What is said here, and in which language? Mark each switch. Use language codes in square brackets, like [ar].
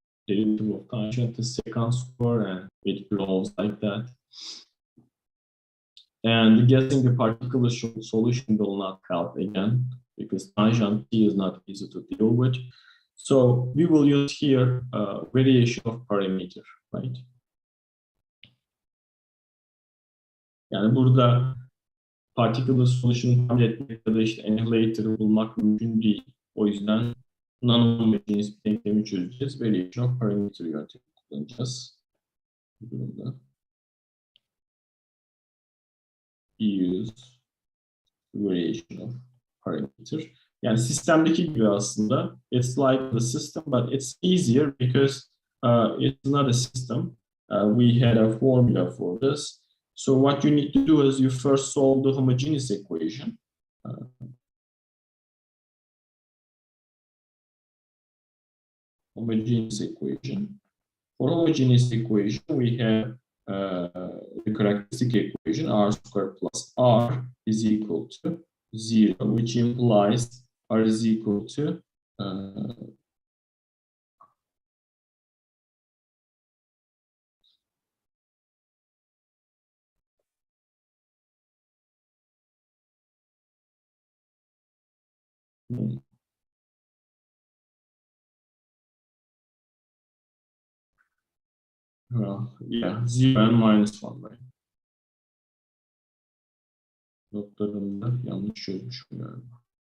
[en] Derivative of tangent is secant square, and it grows like that. And guessing the particular solution will not help again, because tangent t is not easy to deal with. So we will use here variation of parameter, right? [tr] Yani burada particular solution'u tahmin etmek ya da işte annihilator'ı bulmak mümkün değil. O yüzden non-homogeneous bir denklemi çözeceğiz. Variation of parameter yöntemi kullanacağız. Bu durumda. [en] Use variation of parameter. [tr] Yani sistemdeki gibi aslında. [en] It's like the system, but it's easier because it's not a system. We had a formula for this. So what you need to do is you first solve the homogeneous equation. Homogeneous equation. For homogeneous equation, we have the characteristic equation r squared plus r is equal to 0, which implies r is equal to well, yeah, 0 and minus 1, right? [tr] Notlarımda yanlış çözmüşüm galiba.